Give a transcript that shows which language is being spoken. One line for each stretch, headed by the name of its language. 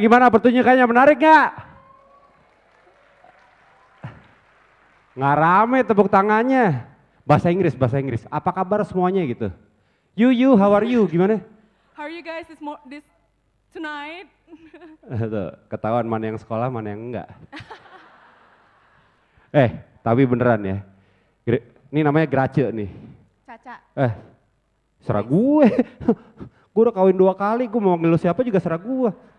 Indonesian: Gimana pertunjukannya? Menarik nggak? Nggak rame tepuk tangannya. Bahasa Inggris, bahasa Inggris. Apa kabar semuanya gitu?
English: You, how are you? Gimana? How are you guys this tonight?
Indonesian: Tuh, ketahuan mana yang sekolah, mana yang enggak. Tapi beneran ya. Ini namanya Grace nih. Caca. Serah gue. Gue udah kawin 2 kali, gue mau ngeluh siapa juga serah gue.